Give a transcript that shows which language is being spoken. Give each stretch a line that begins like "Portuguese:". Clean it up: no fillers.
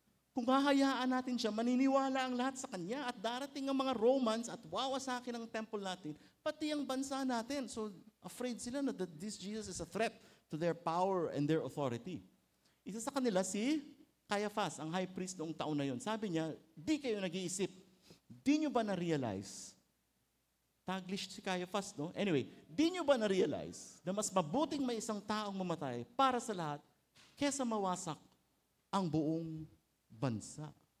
Filipino: Kung hahayaan natin siya, maniniwala ang lahat sa kanya at darating ang mga Romans at wawasakin ang temple natin, pati ang bansa natin.
English: So, afraid
Filipino: sila na
English: that this Jesus is a threat to their power and their authority.
Filipino: Isa sa kanila si Caiaphas, ang high priest noong taon na yon. Sabi niya, di kayo nag-iisip. Di nyo ba na-realize? Taglish si Caiaphas, no? Anyway, di nyo ba na-realize na mas mabuting may isang taong mamatay para sa lahat kesa mawasak ang buong bansa?